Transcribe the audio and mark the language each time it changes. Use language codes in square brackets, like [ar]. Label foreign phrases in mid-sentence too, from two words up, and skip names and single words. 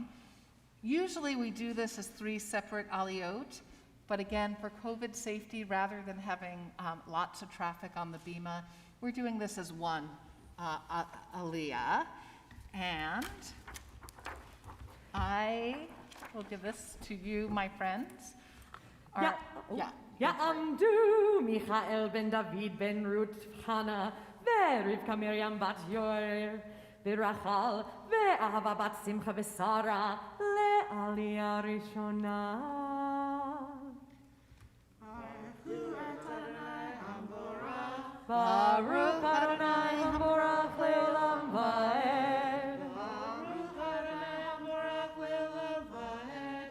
[en] Usually we do this as 3 separate aliyot, but again, for COVID safety, rather than having lots of traffic on the bima, we're doing this as one aliyah. And I will give this to you, my friends. [he] יעמדו מיכאל בן דוד בן רות חנה ורבקה מרים בת יור ורחל ואהבה בת שמחה ושרה לעלייה ראשונה. ברוך אדוני המבורך לעולם ועד. ברוך אדוני המבורך לעולם ועד.